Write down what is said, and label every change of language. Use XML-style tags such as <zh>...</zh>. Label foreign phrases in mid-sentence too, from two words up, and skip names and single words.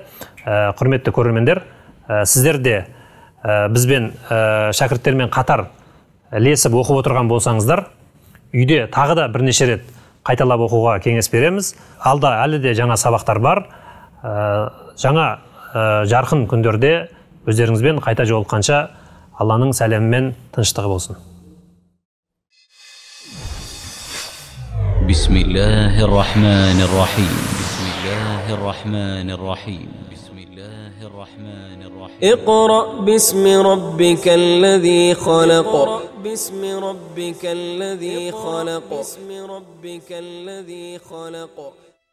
<kk>Құрметті көрермендер, сіздер де бізбен шәкірттермен қатар ілесіп оқып отырған болсаңыздар, үйде тағы да бірнеше рет қайталап оқуға кеңес береміз. Алда әлі де жаңа сабақтар бар. Жаңа жарқын күндерде өздеріңізбен қайта жолыққанша Алланың сәлемімен тыныштығы болсын.</kk> <ar>اقرأ باسم ربك الذي خلق باسم ربك الذي خلق</ar>